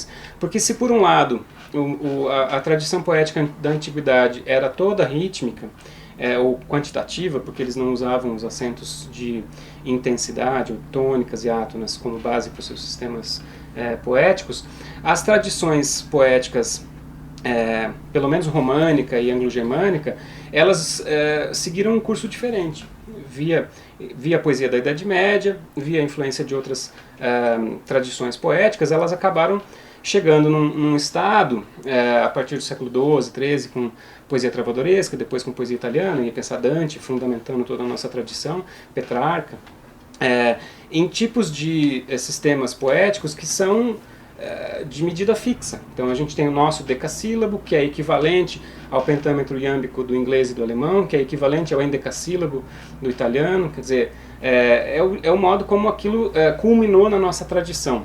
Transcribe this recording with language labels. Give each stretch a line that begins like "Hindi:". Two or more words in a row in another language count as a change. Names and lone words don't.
Portuguese: Porque se por um lado a tradição poética da antiguidade era toda rítmica, ou quantitativa, porque eles não usavam os acentos de intensidade, ou tônicas e átonas como base para os seus sistemas poéticos, as tradições poéticas, pelo menos românica e anglo-germânica, elas seguiram um curso diferente. Via a poesia da Idade Média, via a influência de outras tradições poéticas, elas acabaram chegando num estado, a partir do século XII, XIII, com poesia travadoresca, depois com poesia italiana, e pensar Dante, fundamentando toda a nossa tradição, Petrarca, em tipos de sistemas poéticos que são de medida fixa. Então a gente tem o nosso decassílabo, que é equivalente ao pentâmetro iâmbico do inglês e do alemão, que é equivalente ao endecassílabo do italiano, quer dizer, é o modo como aquilo culminou na nossa tradição.